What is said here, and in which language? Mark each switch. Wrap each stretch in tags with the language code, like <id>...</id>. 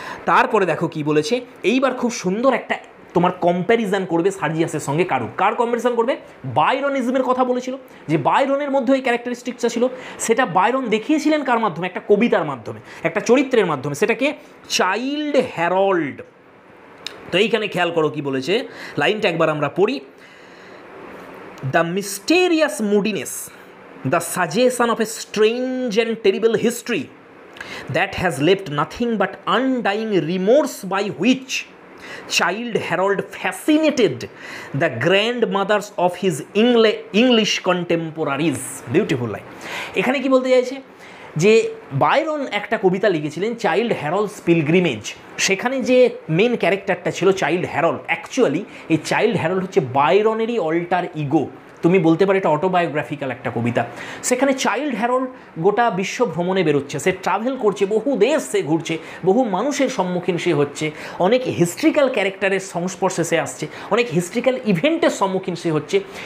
<bn>তারপরে দেখো কি বলেছে, এইবার খুব সুন্দর একটা তোমার কম্প্যারিজন করবে সার্জিয়াসের সঙ্গে। কার কম্প্যারিজন করবে? বাইরনিজমের কথা বলেছিল, যে বাইরনের মধ্যে এই ক্যারেক্টারিস্টিক্সটা ছিল, সেটা বাইরন দেখিয়েছিলেন কার মাধ্যমে? একটা কবিতার মাধ্যমে, একটা চরিত্রের মাধ্যমে, সেটাকে চাইল্ড হ্যারল্ড। তো এইখানে খেয়াল করো কি বলেছে, লাইনটা একবার আমরা পড়ি।</bn> <en>The mysterious moodiness, the suggestion of a strange and terrible history that has left nothing but undying remorse by which Childe Harold fascinated the grandmothers of his English contemporaries. Beautiful line.</en> <bn>এখানে কি বলতে চাইছে, যে বাইরন একটা কবিতা লিখেছিলেন child হ্যারল্ডস pilgrimage, সেখানে যে main ক্যারেক্টারটা ছিল চাইল্ড হ্যারল্ড, অ্যাকচুয়ালি এই চাইল্ড হ্যারল্ড হচ্ছে বাইরনেরই অল্টার ইগো। তুমি বলতে পারো এটা অটোবায়োগ্রাফিক্যাল একটা কবিতা। সেখানে চাইল্ড হ্যারল্ড গোটা বিশ্ব ভ্রমণে বেরোচ্ছে, সে ট্রাভেল করছে, বহু দেশ সে ঘুরছে, বহু মানুষের সম্মুখীন সে হচ্ছে, অনেক হিস্ট্রিক্যাল ক্যারেক্টারের সংস্পর্শে সে আসছে, অনেক হিস্ট্রিক্যাল ইভেন্টের সম্মুখীন সে হচ্ছে।</bn>